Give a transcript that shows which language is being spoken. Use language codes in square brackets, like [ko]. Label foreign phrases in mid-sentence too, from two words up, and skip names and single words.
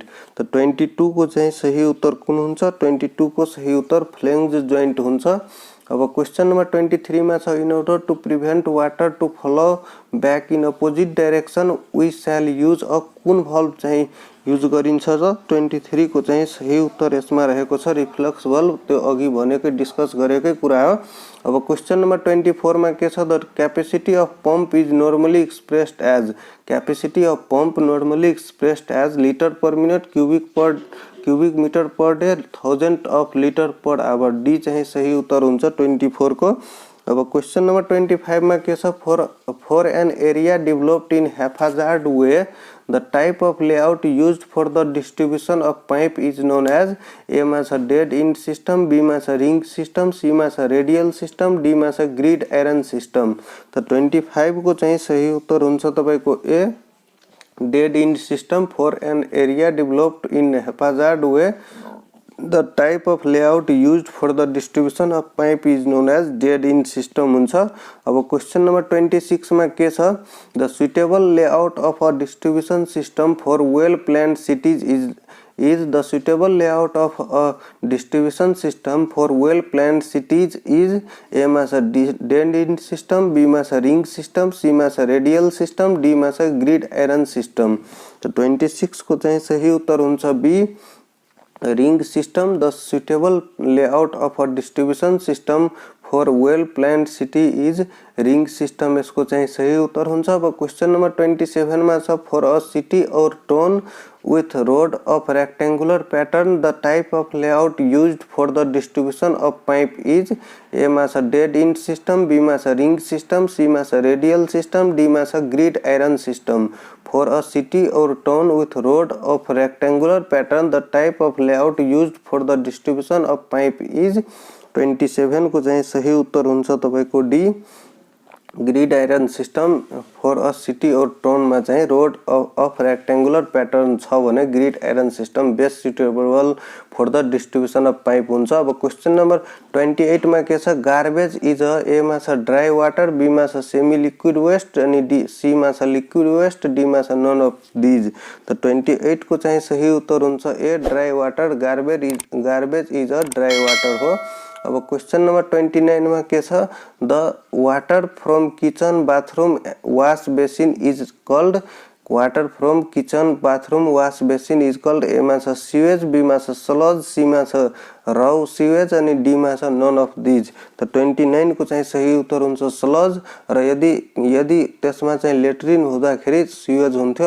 [ne] त 22 को चाहिँ सही उत्तर कुन हुन्छ? 22 को सही उत्तर [en] flange joint [ne] हुन्छ। [en] अब question number 23 [ne] में छ [en] in order to prevent water to flow back in opposite direction we shall use a [ne] कुन भल्भ चाहिँ युज गरिन्छ त 23 को चाहिँ सही उत्तर यसमा रहेको छ [en] reflux valve. [ne] त्यो अघि भनेकै डिस्कस गरेकै कुरा हो। [en] अब question number 24 [ne] में के छ [en] the capacity of pump is normally expressed as. capacity of pump normally expressed as liter per minute, cubic meter per day, 1000 of liter per hour. [ne] डी चाहिँ सही उत्तर हुन्छ 24 को। [en] अब question number 25 [ne] में के छ [en] for an area developed in haphazard way the type of layout used for the distribution of pipe is known as. ए [ne] मा छ [en] dead end system, B [ne] मा छ [en] ring system, C [ne] मा छ [en] radial system, D [ne] मा छ [en] grid iron system. [ne] त 25 को चाहिँ सही उत्तर हुन्छ तपाईको [en] A dead end system for an area developed in haphazard way the type of layout used for the distribution of pipe is known as dead end system हुन्छ। अब question number 26 [ne] में के छ [en] the suitable layout of a distribution system for well planned cities is the suitable layout of a distribution system for well planned cities is A [ne] मा छ [en] dead end system, B [ne] मा छ [en] ring system, C [ne] मा छ [en] radial system, D [ne] मा छ [en] grid iron system। [ne] तो 26 को चाहिँ सही उत्तर हुन्छ [en] B ring system। the suitable layout of a distribution system for well planned city is ring system। [ne] यसको चाहिँ सही उत्तर हुन्छ। [en] अब question number 27 [ne] में छ [en] for a city or town with road of rectangular pattern the type of layout used for the distribution of pipe is। A [ne] मा छ [en] dead end system, B [ne] मा छ [en] ring system, C [ne] मा छ [en] radial system, D [ne] मा छ [en] grid iron system। for a city or town with road of rectangular pattern the type of layout used for the distribution of pipe is [ne] 27 को चाहिँ सही उत्तर हुन्छ तपाईको डी। [en] grid iron system for a city or townma चाहिँ road of rectangular pattern [ne] छ भने [en] grid iron system best suitable for the distribution of pipe हुन्छ। अब question number 28 [ne] मा के छ, [en] garbage is a A [ne] मा छ [en] dry water, B [ne] मा छ [en] semi liquid waste अनि D C [ne] मा छ [en] liquid waste, D [ne] मा छ [en] none of these. [ne] त 28 को चाहिँ सही उत्तर हुन्छ [en] A dry water. garbage is a dry water हो। अब question number 29 [ne] में के छ, [en] the water from kitchen bathroom wash basin is called. water from kitchen bathroom wash basin is called A [ne] मा छ [en] sewage, B [ne] मा छ [en] sludge, C [ne] मा छ [en] raw sewage अनि डी [ne] मा छ [en] none of these. [ne] त 29 को चाहिँ सही उत्तर हुन्छ स्लज र यदि त्यसमा चाहिँ लेट्रिन हुँदाखेरि सिवेज हुन्थ्यो।